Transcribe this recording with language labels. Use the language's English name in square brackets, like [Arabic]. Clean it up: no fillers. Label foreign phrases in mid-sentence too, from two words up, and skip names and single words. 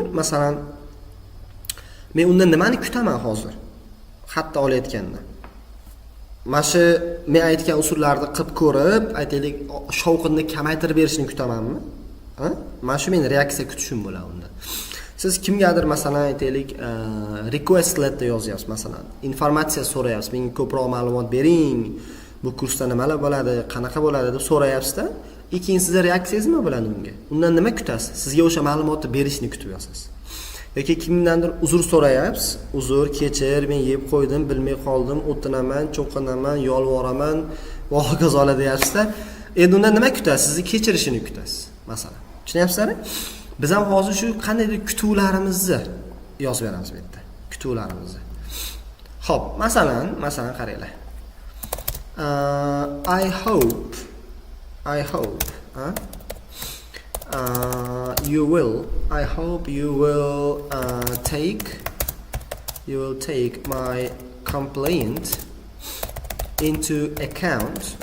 [Uzbek] Masalan, men undan nimani kutaman hozir? Xatni olayotganda. Mana shu men aytgan usullarni qilib ko'rib, aytaylik, shovqinni kamaytirib berishni kutamanmi? Mana shu men reaksiya kutishim bo'ladi unda. Siz kimgadir masalan aytaylik, [English] request letter [Uzbek] yozyapsiz, masalan, informatsiya so'rayapsiz, menga ko'proq ma'lumot bering, bu kursda nimalar bo'ladi, qanaqa bo'ladi deb so'rayapsiz-da, keyin sizning reaksiyangiz nima bo'ladi unga? Undan nima kutasiz? Sizga o'sha ma'lumotni berishni kutib yotasiz. Yoki kimdandir uzr so'rayapsiz, uzr, kechir, men yeb qo'ydim, bilmay qoldim, o'tinaman, cho'qinaman, yolvoraman va hokazolar deyapsiz-da. Endi undan nima kutasiz? Sizni kechirishini kutasiz, masalan. Tushunyapsizlarmi? Biz ham hozir shu qandaydir kutuvlarimizni yozib beramiz bu yerda. Kutuvlarimizni. Xo'p, masalan qaranglar. [English] I hope you will take my complaint into account